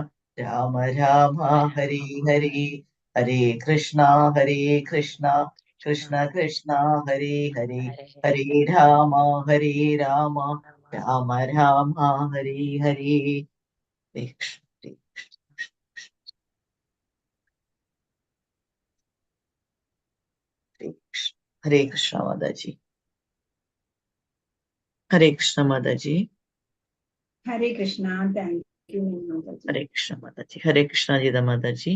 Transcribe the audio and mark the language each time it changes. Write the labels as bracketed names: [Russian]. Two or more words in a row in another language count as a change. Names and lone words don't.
[Sanskrit] രാമ ഹരേ ഹരേ ഹരേ കൃഷ്ണ കൃഷ്ണ കൃഷ്ണ ഹരേ ഹരേ ഹരേ രാമ രാമ രാമ ഹരേ ഹരേ ഹരേ കൃഷ്ണ മാതാജി. ഹരേ കൃഷ്ണ മാതാജി. ഹരേ കൃഷ്ണ. [English] thank you [Sanskrit] മാതാജി. ഹരേ കൃഷ്ണ മാതാജി. ഹരേ കൃഷ്ണ ഗീത മാതാജി.